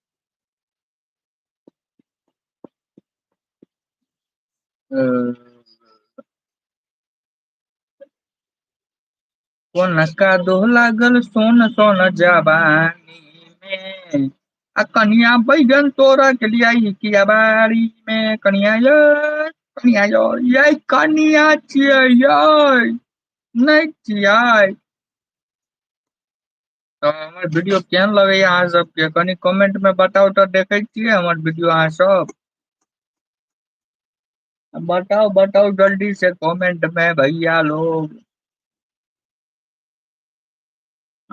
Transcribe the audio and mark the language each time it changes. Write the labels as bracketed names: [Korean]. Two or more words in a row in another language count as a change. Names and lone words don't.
[Maithili] अ, कोन का दोह लागल सोन सोन जवानी में, आ कनिया बैगन तोरा के लियाई किया बारी में, कनिया ये कनिया यो ये कनिया छियै यै, नहीं छियै। तो हमर वीडियो केहन लगैया अहाँ सबके कनी कमेंट में बताउ तऽ, देखै छियै हमर वीडियो अहाँ सब। बताओ बताओ जल्दी से कमेंट में भैया लोग।